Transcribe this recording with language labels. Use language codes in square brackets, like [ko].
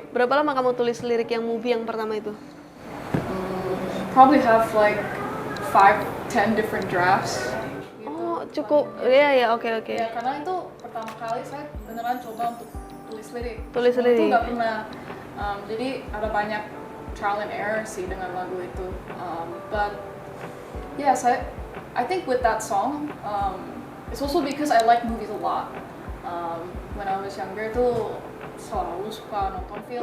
[id] Berapa lama kamu tulis lirik yang Movie yang pertama itu? [en] Probably have like 5-10 different drafts. [id] Gitu. Oh cukup, ya oke. Ya karena itu pertama kali saya beneran coba untuk tulis lirik. Tulis Sebelum lirik. itu nggak pernah. Jadi ada banyak [en] trial and error [id] sih dengan lagu itu. [en] But yeah, I think with that song, it's also because I like movies a lot. When I was younger [id] tuh selalu suka nonton film.